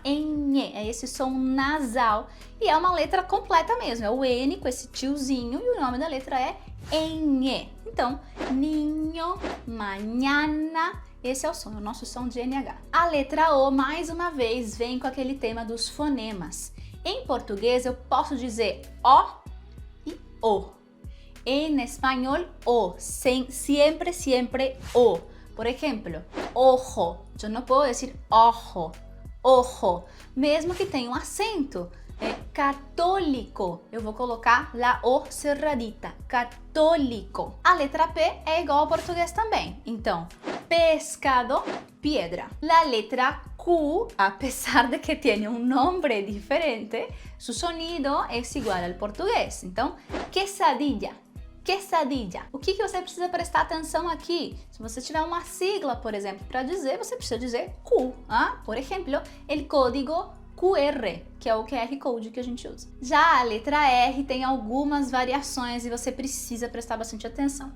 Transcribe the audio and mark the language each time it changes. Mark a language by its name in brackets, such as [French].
[Portuguese] NE, é esse som nasal e é uma letra completa mesmo, é o N com esse tiozinho e o nome da letra é NE. Então, niño, mañana, esse é o som, é o nosso som de NH. A letra O, mais uma vez, vem com aquele tema dos fonemas. Em português, eu posso dizer O e O. [Spanish] En español, O, siempre, siempre O. Por ejemplo, [Portuguese] ojo, eu não posso dizer ojo, ojo, mesmo que tenha um acento. Católico, eu vou colocar [Spanish] la O cerradita, [Portuguese] católico. A letra P é igual ao português também, então, pescado, piedra. [Spanish] La letra Q, a pesar de que tiene un nombre diferente, su sonido es igual al português. [Portuguese] Então, quesadilla. Quesadilla. O que você precisa prestar atenção aqui? Se você tiver uma sigla, por exemplo, para dizer, você precisa dizer Q. Por exemplo, [Spanish] el código QR, [Portuguese] que é o QR Code que a gente usa. Já a letra R tem algumas variações e você precisa prestar bastante atenção.